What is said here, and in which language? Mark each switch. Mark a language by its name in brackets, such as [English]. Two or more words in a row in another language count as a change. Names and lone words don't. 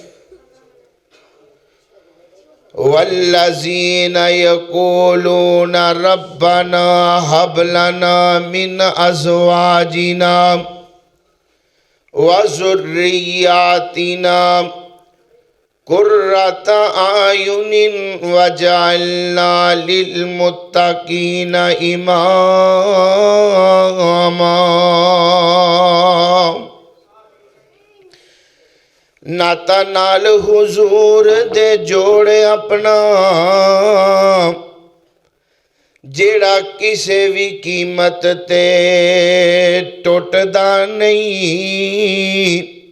[Arabic] والذین یقولون ربنا هب لنا من ازواجنا وذریاتنا قرۃ اعین وجعلنا للمتقین اماما۔ [Punjabi] ناتا نال حضور دے جوڑے اپنا جیڑا کسے بھی قیمت تے ٹوٹدا نہیں۔